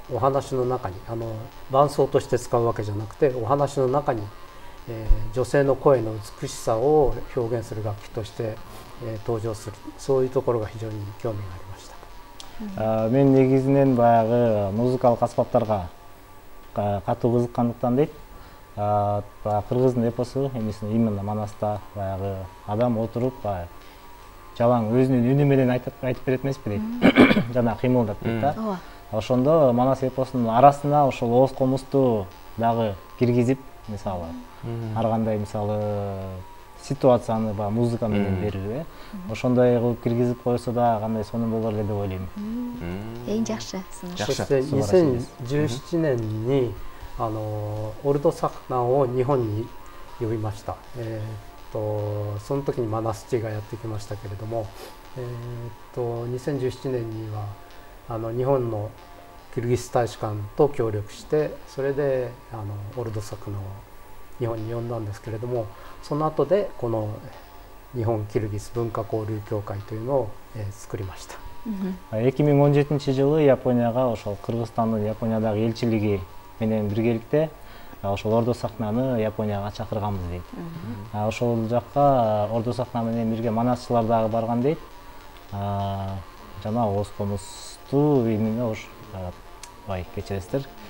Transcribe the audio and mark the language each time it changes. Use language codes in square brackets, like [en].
[ja] お話の中に伴奏として使うわけじゃなくて、お話の中に、女性の声の美しさを表現する楽器として、登場する、そういうところが非常に興味がありました。 [ky] мен негизинен баягы музыкалык аспаптарга катуу кызыккандыктан дейт. Кыргыздын эпосу эмесин именно Манаста баягы адам отуруп жалаң өзүнүн үнү менен айтып берет эмеспи дейт. Жана кыймылдап дейт да. Ошондо Манас эпосунун арасына ошол ооз комузду дагы киргизип, мисалы ар кандай мисалы ситуацияны музыка менен берүү, ошондой кылып киргизип койсо да кандай сонун болор эле деп ойлойм. Эң жакшы. [ja] そして2017年にオルドサクナを日本に呼びました。その時にマナスチがやってきましたけれども、2017年には日本のキルギス大使館と協力して、それでオルドサクナを日本に呼んだんですけれども、その後でこの日本キルギス文化交流協会というのを作りました。 [ky] 2017-жылы Японияга ошол Кыргызстандын Япониядагы элчилиги менен биргеликте ошол Ордо Сахнаны Японияга чакырганбыз дейт. Ошол жакка Ордо Сахна менен бирге манасчылар дагы барган дейт. Жана ооз комузду именно кечиресиздер.